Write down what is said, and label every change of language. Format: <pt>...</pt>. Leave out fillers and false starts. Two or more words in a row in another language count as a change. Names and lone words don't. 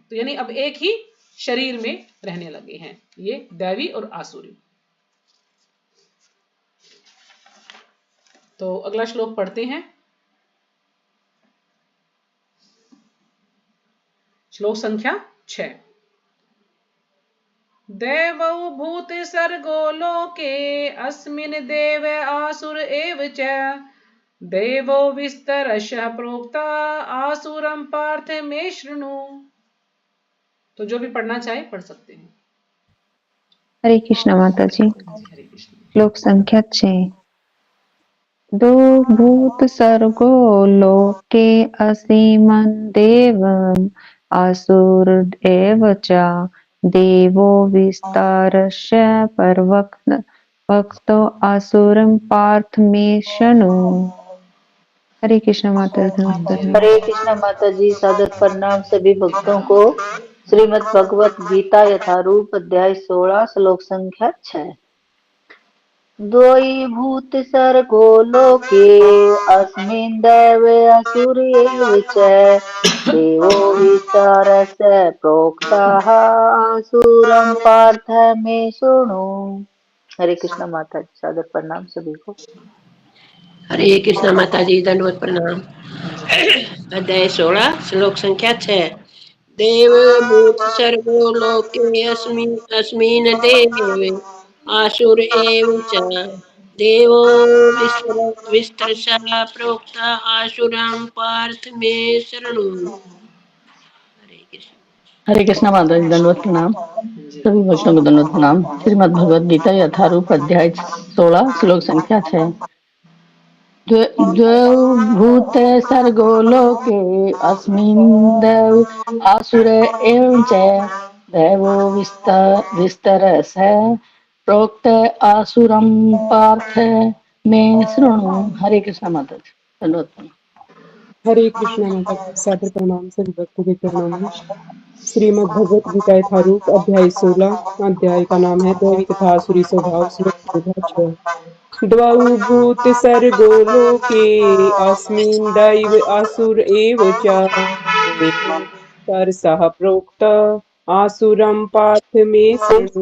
<hi>तो यानी अब एक ही शरीर में रहने लगे हैं ये दैवी और आसुरी। तो अगला श्लोक पढ़ते हैं। श्लोक संख्या 6।</hi> <sa>दैवौ भूत सर्गो लोके अस्मिन् देव आसुर एव च देवो विस्तरशः प्रोक्ता आसुरं पार्थ मे शृणु।</sa> <hi>तो जो भी पढ़ना चाहे पढ़ सकते हैं। हरे कृष्ण माता जी। हरे कृष्ण। श्लोक संख्या 6।</hi> <sa>दो भूत सर्गो लोके असीमन् देवम् आसुर एव च देवो विस्तारस्य परवक्तो आसुरं पार्थ मे शृणु।</sa> <hi>हरे कृष्ण माता जी। हरे कृष्णा माता जी। सादर प्रणाम सभी भक्तों को। श्रीमद् भगवत गीता यथारूप अध्याय 16 श्लोक संख्या 6।</hi> <sa>द्वयि भूत सर्गो लोके अस्मिन् दैवे असुर एव च देवो विस्तरस्य प्रोक्ताः आसुरं पार्थ मे शृणु।</sa> <hi>हरे कृष्णा माता जी। सादर प्रणाम सभी को। हरे कृष्ण माता जी, दंडवत प्रणाम। अध्याय 16 श्लोक संख्या 6।</hi> <sa>देव भूत सर्वो लोके अस्मिन् देवे आसुर एव च देवो विस्तरशः प्रोक्ता आसुरं पार्थ मे शरणु।</sa> <hi>हरे कृष्ण। हरे कृष्णा माता जी, दंडवत प्रणाम। सभी भक्तों को दंडवत प्रणाम। श्रीमद् भगवद गीता यथारूप अध्याय 16 श्लोक संख्या 6।</hi> <sa>द्वौ भूत सर्गो लोके अस्मिन् देव आसुर एव च देवो विस्तरशः प्रोक्त आसुरं पार्थ मे शृणु।</sa> <hi>हरे कृष्णा माता जी, दंडवत प्रणाम। हरे कृष्णा माता जी। सादर प्रणाम सभी भक्तों के चरणों में। श्रीमद् भगवत गीता यथारूप अध्याय 16। अध्याय का नाम है दैवी तथा आसुरी स्वभाव। श्लोक संख्या 6।</hi> <sa>द्वौ भूत सर्गो लोके अस्मिन् दैव असुर एव च देवो विस्तरशः प्रोक्त आसुरं पार्थ मे शृणु।</sa>